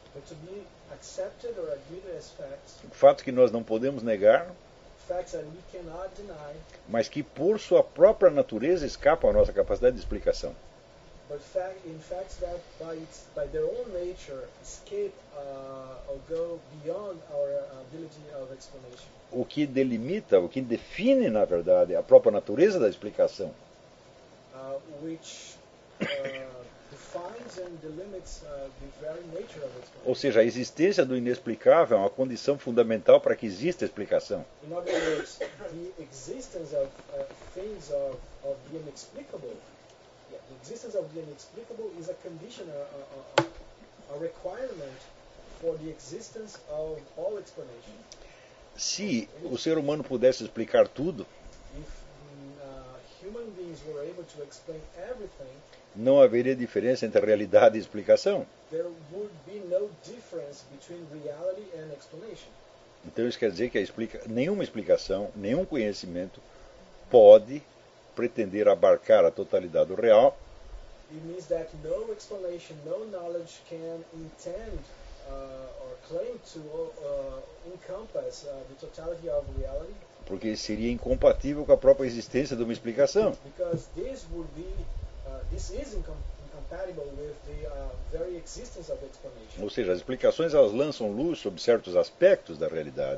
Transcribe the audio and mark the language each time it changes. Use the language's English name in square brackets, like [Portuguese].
[English] But to be accepted or agreed as facts, [Portuguese] fatos que nós não podemos negar, [English] facts that we cannot deny, [Portuguese] mas que por sua própria natureza escapam à nossa capacidade de explicação. [English] But fact, in fact, that by its, by their own nature, escape or go beyond our ability of explanation. [Portuguese] O que delimita, o que define, na verdade, a própria natureza da explicação. [English] Which defines and delimits the very nature of explanation. [Portuguese] Ou seja, a existência do inexplicável é uma condição fundamental para que exista explicação. [English] In other words, the existence of things of the inexplicable. Yeah, the existence of the inexplicable is a condition, a requirement for the existence of all explanation. [Portuguese] Se o ser humano pudesse explicar tudo, [English] if, human beings were able to explain everything, [Portuguese] não haveria diferença entre a realidade e a explicação. [English] There would be no difference between reality and explanation. [Portuguese] Então isso quer dizer que nenhuma explicação, nenhum conhecimento pode pretender abarcar a totalidade do real. [English] It means that no explanation, no knowledge can intend or claim to encompass the totality of reality. [Portuguese] Porque seria incompatível com a própria existência de uma explicação. [English] Because this would be this is incompatible with the very existence of explanation. [Portuguese] Ou seja, as explicações elas lançam luz sobre certos aspectos da realidade.